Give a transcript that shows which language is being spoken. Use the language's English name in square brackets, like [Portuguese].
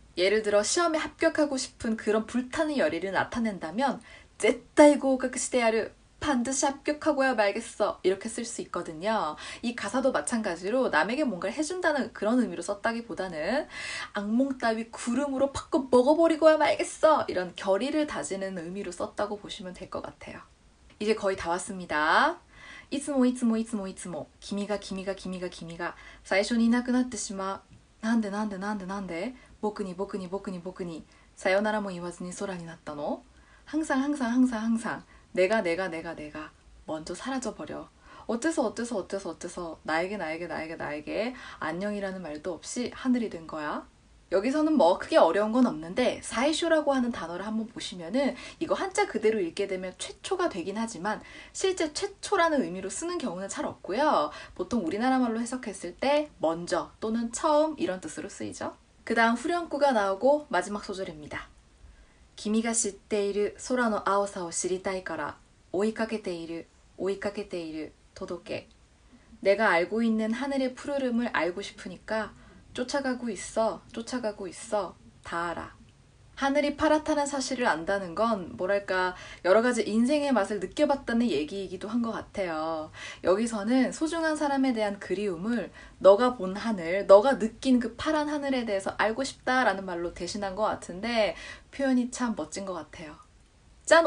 [Korean] 예를 들어 시험에 합격하고 싶은 그런 불타는 열의를 나타낸다면 [Japanese] 絶対合格してやる [Korean] 반드시 합격하고야 말겠어 이렇게 쓸 수 있거든요. 이 가사도 마찬가지로 남에게 뭔가를 해준다는 그런 의미로 썼다기보다는 악몽 따위 구름으로 팍고 먹어버리고야 말겠어 이런 결의를 다지는 의미로 썼다고 보시면 될 것 같아요. 이제 거의 다 왔습니다. [Japanese] いつもいつもいつもいつも君が君が君が君が最初にいなくなってしまうなんでなんでなんでなんで僕に僕に僕に僕にさよならも言わずに空になったの [Korean] 항상 항상 항상 항상 내가 먼저 사라져버려 어째서 어째서 어째서 어째서 나에게 나에게 나에게 나에게 안녕이라는 말도 없이 하늘이 된 거야. 여기서는 뭐 크게 어려운 건 없는데 사이쇼라고 하는 단어를 한번 보시면은 이거 한자 그대로 읽게 되면 최초가 되긴 하지만 실제 최초라는 의미로 쓰는 경우는 잘 없고요. 보통 우리나라 말로 해석했을 때 먼저 또는 처음 이런 뜻으로 쓰이죠. 그 다음 후렴구가 나오고 마지막 소절입니다. [Japanese] 君が知っている空の青さを知りたいから追いかけている追いかけている届け [Korean] 내가 알고 있는 하늘의 푸르름을 알고 싶으니까 쫓아가고 있어 쫓아가고 있어 다 알아. 하늘이 파랗다는 사실을 안다는 건 뭐랄까 여러 가지 인생의 맛을 느껴봤다는 얘기이기도 한 것 같아요. 여기서는 소중한 사람에 대한 그리움을 너가 본 하늘, 너가 느낀 그 파란 하늘에 대해서 알고 싶다라는 말로 대신한 것 같은데 표현이 참 멋진 것 같아요. 짠!